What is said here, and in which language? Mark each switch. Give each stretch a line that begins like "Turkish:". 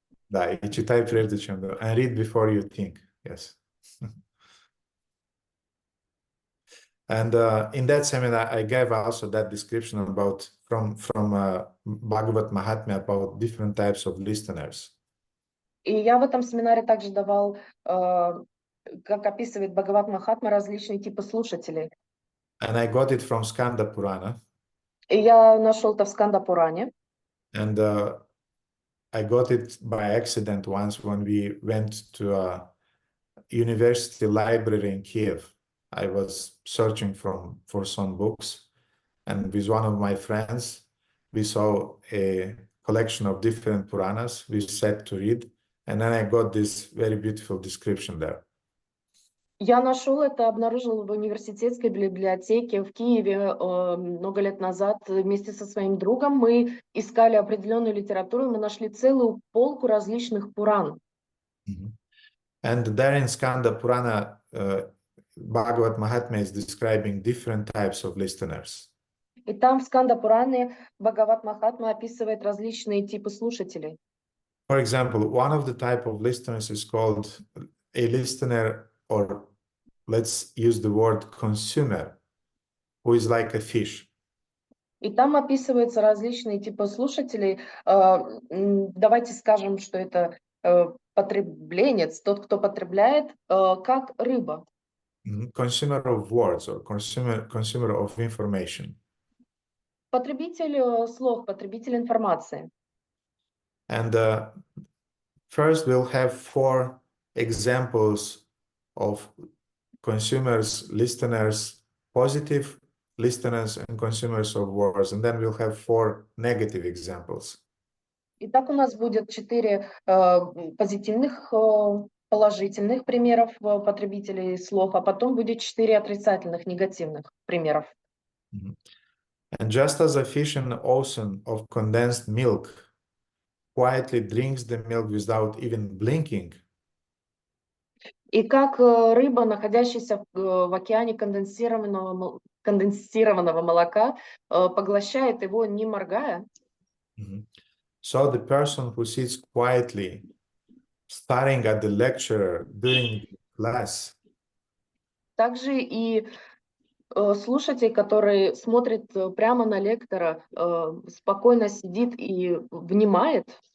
Russian: Да, и читай прежде чем думать.
English: And read before you think. Yes. And in that seminar, I gave also that description about from Bhagavat Mahatmya about different types of listeners.
Russian: И я в этом семинаре также давал, как описывает Бхагават Махатма, различные типы слушателей.
English: And I got it from Skanda Purana.
Russian: И я нашел это в Сканда Пуране.
English: And I got it by accident once when we went to a university library in Kiev. I was searching for some books, and with one of my friends, we saw a collection of different Puranas. We sat to read, and then I got this very beautiful description there.
Russian: Я нашел это, обнаружил в университетской библиотеке в Киеве много лет назад вместе со своим другом. Мы искали определенную литературу, мы нашли целую полку различных Пуран.
English: And there in Skanda Purana, Bhagavad Mahatma is describing different types of listeners.
Russian: И там в Сканда Пуране Бхагават Махатма описывает различные типы слушателей.
English: For example, one of the type of listeners is called a listener, or let's use the word consumer, who is like a fish.
Russian: И там описываются различные типы слушателей. Давайте скажем, что это потребленец, тот, кто потребляет, как рыба.
English: Consumer of words or consumer of information.
Russian: Потребитель слов, потребитель информации.
English: And first we'll have 4 examples of consumers, listeners, positive listeners and consumers of words, and then we'll have 4 negative examples.
Russian: Итак, у нас будет 4 позитивных, положительных примеров потребителей слов, а потом будет 4 отрицательных, негативных примеров.
English: And just as a fish in an ocean of condensed milk quietly drinks the milk without even blinking,
Russian: И как рыба, находящаяся в океане конденсированного молока, поглощает его, не моргая,
English: so the person who sits quietly staring at the lecturer during the class
Russian: также и слушатель, который смотрит прямо на лектора, спокойно сидит и внимает,